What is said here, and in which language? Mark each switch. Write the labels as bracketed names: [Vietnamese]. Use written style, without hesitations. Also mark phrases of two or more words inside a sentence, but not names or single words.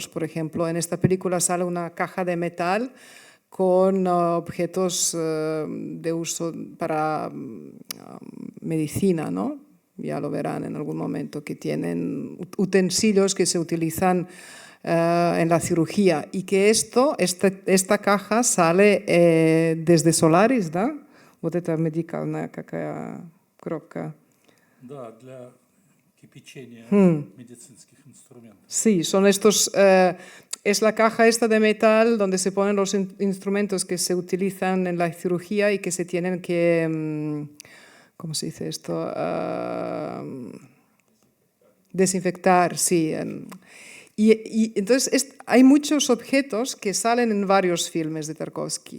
[Spanish] Por ejemplo, en esta película sale una caja de metal con objetos de uso para medicina, ¿no? Ya lo verán en algún momento, que tienen utensilios que se utilizan en la cirugía, y que esta caja sale desde Solaris, ¿da? [Russian] Вот это медикальная какая коробка. Да, для кипячения медицинских инструментов. [Spanish] Sí, son estos, es la caja esta de metal donde se ponen los instrumentos que se utilizan en la cirugía y que se tienen que, ¿cómo se dice esto? Desinfectar, sí. Y entonces hay muchos objetos que salen en varios filmes de Tarkovsky.